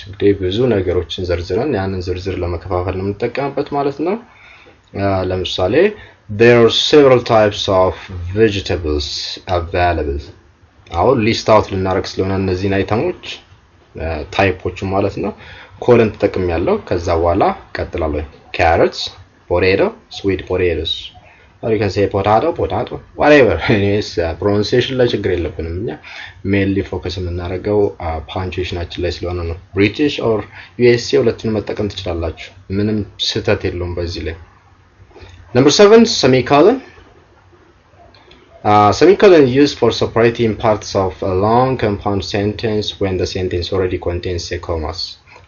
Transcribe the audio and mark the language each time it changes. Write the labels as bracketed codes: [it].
[am] እንግዲህ ብዙ ነገሮችን ዘርዝረን ያንን ዝርዝር ለመከፋፈል ነው የምንጠቀምበት ማለት ነው። ለምሳሌ [en] there are several types of vegetables available. [am] አሁን ሊስት አውት ልናደርግ ስለሆነ እነዚህን አይተሞች ታይፖቹ ማለት ነው ኮለን ተጠቅሜያለሁ። ከዛ በኋላ ቀጥላለሁ። [en] carrots, potato, sweet potatoes. or you can say potato, whatever. [am] Anyways, pronunciation ላይ ችግር የለብንም እኛ mainly focus የምናደርገው punctuationአችን ላይ ስለሆነ ነው። British or USA ሁለቱንም መጠቀም ትችላላችሁ። ምንም ስህተት የለውም በዚህ ላይ። [en] Number 7, semicolon. Semicolon is used for separating parts of a long compound sentence when the sentence already contains commas.